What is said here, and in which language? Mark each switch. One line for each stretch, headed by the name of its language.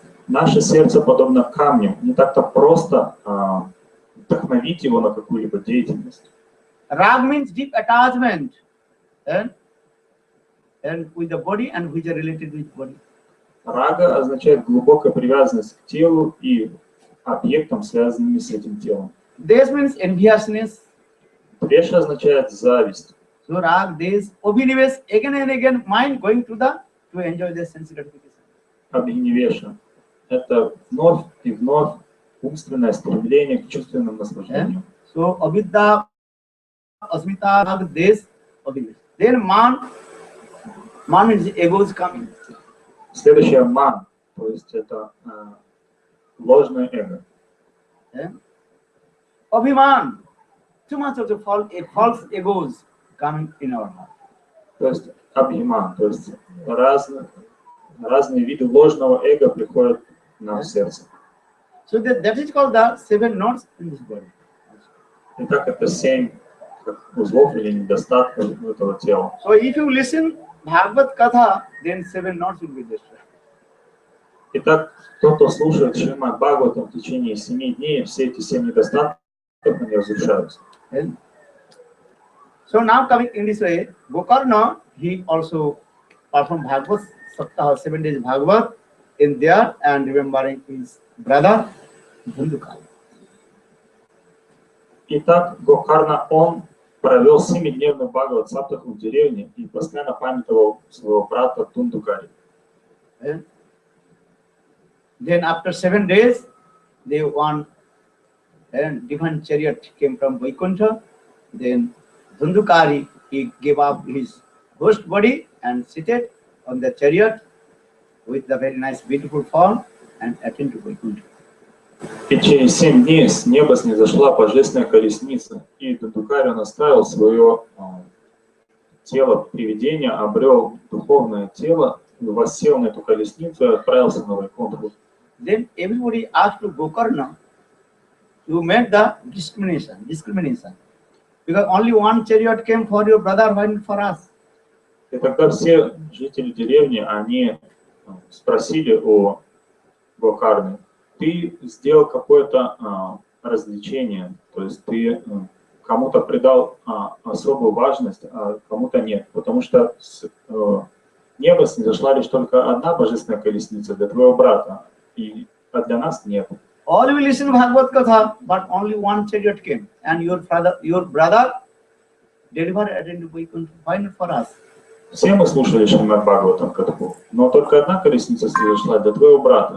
Russian: наше сердце подобно камню. Не так-то просто вдохновить его на какую-либо деятельность.
English: Rag means deep attachment and with the body and which are related with body.
Russian: Рага означает глубокая привязанность к телу и объектам, связанными с этим телом.
English: Desh means enviousness.
Russian: Двеша означает зависть.
English: So rag, desh, abhinivesh, again and again, mind going to enjoy the sense gratification.
Russian: Абхинивеша. Это вновь и вновь умственное стремление к чувственным наслаждениям.
English: So avidya, asmita, rag, desh, abhinivesh. Then man means ego is coming.
Russian: Следующее ман, то есть это ложное эго.
English: Abhiman, too much of the false egos coming in our heart.
Russian: То есть абхиман, то есть разные виды ложного эго приходят нам в сердце.
English: So that is called the 7 knots in this body.
Russian: Итак, это 7 узлов или недостатков этого тела.
English: So if you listen Bhagavad Katha, then 7 knots will be destroyed.
Russian: Итак, тот, кто слушает Шримад Бхагаватам в течение 7 дней, все эти 7 недостатков, они разрушаются.
English: So now coming in this way, Gokarna, he also performed Bhagavad Saptaha, 7 days Bhagavad in there and remembering his brother Dhundukari.
Russian: Итак, Гокарна, он провел 7-дневный Бхагават Саптаху в деревне и постоянно памятовал своего брата Дундукари.
English: Then after 7 days, they one divine chariot came from Vaikuntha. Then Dhundukari, he gave up his ghost body and seated on the chariot with the very nice, beautiful form and attained to Vaikuntha.
Russian: И через 7 дней с неба снизошла божественная колесница, и Дундукари он оставил свое тело привидения, обрел духовное тело, воссел на эту колесницу и отправился на Вайкунтху.
English: Then everybody asked to Gokarna to make the discrimination. Because only one chariot came for your brother, why not for us?
Russian: И тогда все жители деревни, они спросили у Гокарны: ты сделал какое-то развлечение, то есть ты кому-то придал особую важность, а кому-то нет. Потому что с неба снизошла лишь только одна божественная колесница для твоего брата, а для нас нет.
English: All will listen Bhagavad Katha, but only one chariot came, and your brother delivered attended Vaikuntha. Why not for us?
Russian: Все мы слушали Шримад Бхагаватам Катху, но только одна колесница снизошла для твоего брата.